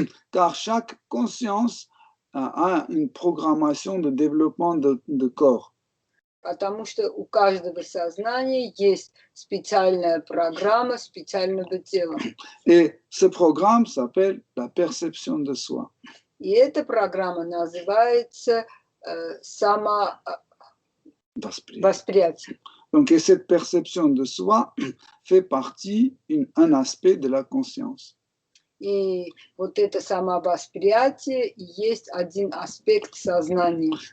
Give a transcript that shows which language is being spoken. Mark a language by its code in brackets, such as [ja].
[fr] Car chaque conscience a une programmation de développement de corps. [ru] Потому что у каждого сознания есть специальная программа специального тела. [fr] Et ce programme s'appelle la perception de soi. [ru] И эта программа называется самовосприятие. [fr] Donc, et cette perception de soi fait partie, un aspect de la conscience. [ru] И вот это самовосприятие есть один аспект сознания.